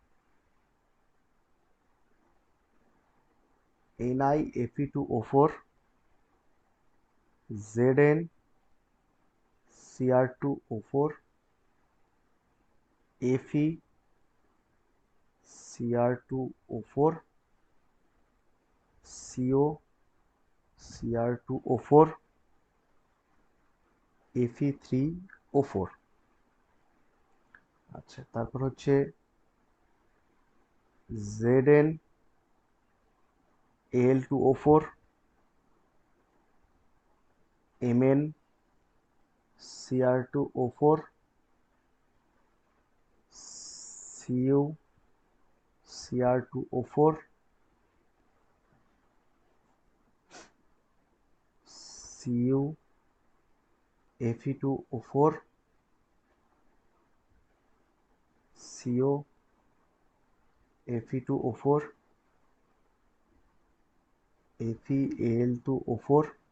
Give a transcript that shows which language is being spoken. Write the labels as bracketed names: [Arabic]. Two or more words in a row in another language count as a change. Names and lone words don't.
[Bangla] NiFe2O4, ZnCr2O4, FeCr2O4, COCr2O4, Fe3O4। আচ্ছা, তারপর হচ্ছে ZnAl2O4, MnCr2O4, Cu Cr2O4 Cu Fe2O4 CO Fe2O4 FeAl2O4